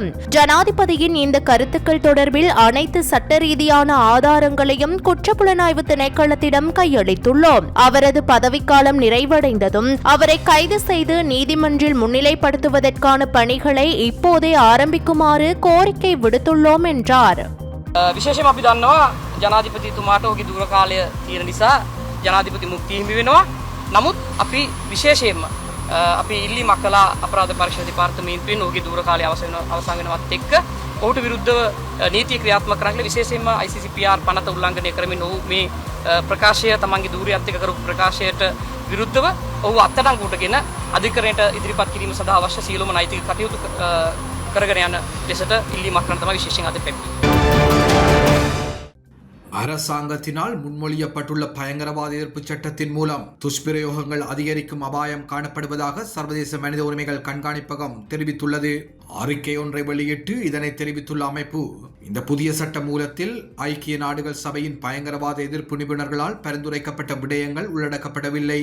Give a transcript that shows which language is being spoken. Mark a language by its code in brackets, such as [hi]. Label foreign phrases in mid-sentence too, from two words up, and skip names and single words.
[ta] ஜனாதிபதியின் இந்த கருத்துக்கள் தொடர்பில் அனைத்து சட்ட ரீதியான ஆதாரங்களையும் குற்றப்புலனாய்வு திணைக்களத்திடம் கையளித்துள்ளோம். அவரது பதவிக்காலம் நிறைவடைந்ததும் அவரை கைது செய்து நீதிமன்றில் முன்னிலைப்படுத்துவதற்கான பணிகளை இப்போதே ஆரம்பிக்குமாறு கோரிக்கை விடுத்துள்ளோம் என்றார். [si] විශේෂයෙන්ම අපි දන්නවා ජනාධිපතිතුමාට ඔහුගේ දුර කාලය තියෙන නිසා ජනාධිපති මුක්තිය හිමි වෙනවා. නමුත් අපි විශේෂයෙන්ම අපි ඉල්ලීමක් කළා අපරාධ පරීක්ෂණ දෙපාර්තමේන්තුවෙන් ඔහුගේ දුර කාලය අවසන් වෙනවත් එක්ක ඔහුට විරුද්ධව නීතිය ක්‍රියාත්මක කරන්න විශේෂයෙන්ම ICCPR පනත උල්ලංඝනය කරමින් ඔහු මේ ප්‍රකාශය තමන්ගේ දූරියත් එක්ක කරපු ප්‍රකාශයට විරුද්ධව ඔහු අත්අඩංගුවටගෙන අධිකරණයට ඉදිරිපත් කිරීම සඳහා අවශ්‍ය සියලුම නෛතික කටයුතු කරගෙන යන ලෙසට ඉල්ලීමක් කරන තමයි විශේෂයෙන් අද පැමිණෙන්නේ. [ta] அரசாங்கத்தினால் முன்மொழியப்பட்டுள்ள பயங்கரவாத எதிர்ப்பு சட்டத்தின் மூலம் துஷ்பிரயோகங்கள் அதிகரிக்கும் அபாயம் காணப்படுவதாக சர்வதேச மனித உரிமைகள் கண்காணிப்பகம் தெரிவித்துள்ளது. அறிக்கை ஒன்றை வெளியிட்டு இதனை தெரிவித்துள்ள அமைப்பு, இந்த புதிய சட்ட மூலத்தில் ஐக்கிய நாடுகள் சபையின் பயங்கரவாத எதிர்ப்பு நிபுணர்களால் பரிந்துரைக்கப்பட்ட விடயங்கள் உள்ளடக்கப்படவில்லை.